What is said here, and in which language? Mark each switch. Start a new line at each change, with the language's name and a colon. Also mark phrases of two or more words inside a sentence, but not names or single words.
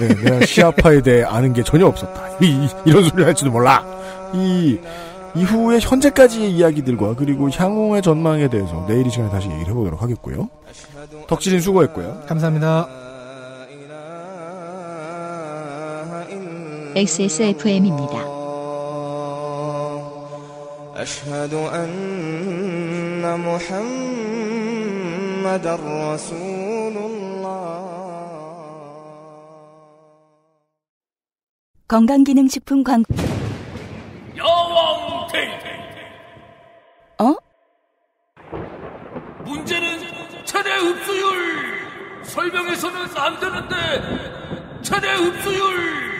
Korean: 네, 내가 시아파에 대해 아는 게 전혀 없었다. 이런 소리를 할지도 몰라. 이후에 현재까지의 이야기들과 그리고 향후의 전망에 대해서 내일 이 시간에 다시 얘기를 해보도록 하겠고요. 덕질인 수고했고요. 감사합니다. XSFM입니다.
Arabic: أشهد أن محمد رسول الله.
Korean: 건강기능식품 광고. 야왕 데이트. 문제는 최대 흡수율. 설명해서는 안 되는데 최대 흡수율.